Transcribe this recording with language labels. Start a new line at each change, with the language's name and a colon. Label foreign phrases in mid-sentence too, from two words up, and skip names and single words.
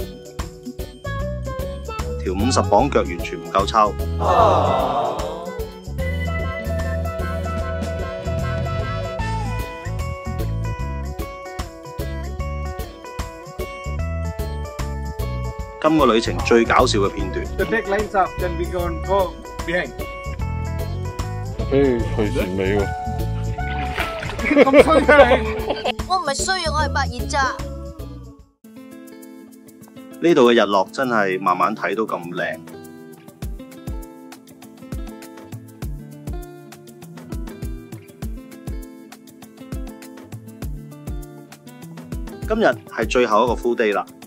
Cantonese: 條50磅腳完全唔夠抽。今個旅程最搞笑嘅片段。
English: The deck lines up, then we go and go behind.
Cantonese: 隨時尾喎。咁衰嘅你！我唔係衰啊，我係白熱咋。呢度嘅日落真係慢慢睇到咁靚。今日係最後一個
English: full day
Cantonese: 啦。